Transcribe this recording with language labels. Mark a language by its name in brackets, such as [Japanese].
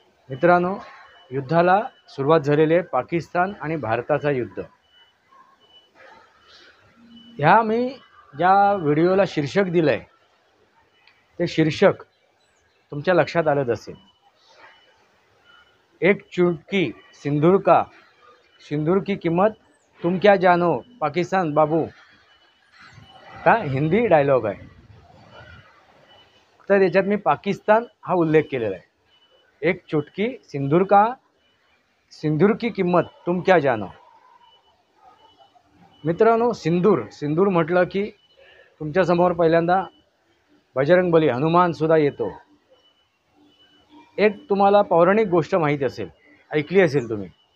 [Marathi] मित्रांनो, युद्धाला सुरुवात झालेली आहे, पाकिस्तान आणि भारताचा युद्ध. ह्या मी ज्या व्हिडिओला शीर्षक दिलं आहे, ते शीर्षक तुमच्या लक्षात आलंच असेल. [Hindi] एक चुटकी सिंदूर की किंमत तुम क्या जानो पाकिस्तान बाबू. [Marathi] का हिंदी डायलॉग आहे, तर त्याच्यात मी पाकिस्तान हा उल्लेख केलेला आहे. [Hindi] एक चुटकी सिंदूर की किंमत तुम क्या जानो. [Marathi] मित्रांनो, सिंदूर म्हटलं की तुमच्यासमोर पहिल्यांदा बजरंगबली हनुमानसुद्धा येतो. एक तुम्हाला पौराणिक गोष्ट माहीत असेल, ऐकली असेल तुम्ही.